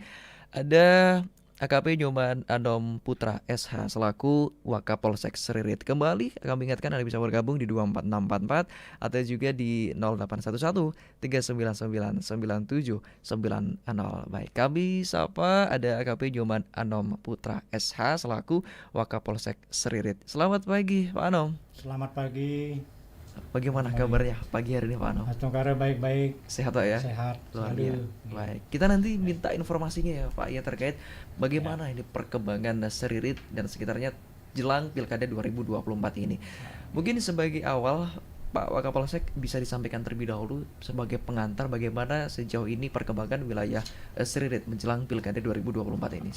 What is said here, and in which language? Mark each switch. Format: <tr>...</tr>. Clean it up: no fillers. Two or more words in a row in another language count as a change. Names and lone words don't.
<id>Ada AKP Nyoman Anom Putra SH selaku Wakapolsek Seririt. Kembali kami ingatkan Anda bisa bergabung di 24644 atau juga di 0811 399 9790. Baik, kami sapa ada AKP Nyoman Anom Putra SH selaku Wakapolsek Seririt. Selamat pagi Pak Anom. Selamat pagi. Bagaimana Baik. kabarnya pagi hari ini Pak Anom? Astungkara baik-baik. Sehat Pak ya? Sehat Luar selalu. biasa. Baik, kita nanti minta informasinya ya Pak ya terkait bagaimana ini perkembangan Seririt dan sekitarnya jelang Pilkada 2024 ini. Mungkin sebagai awal Pak Wakapolsek bisa disampaikan terlebih dahulu sebagai pengantar bagaimana sejauh ini perkembangan wilayah Seririt menjelang Pilkada 2024 ini.</id>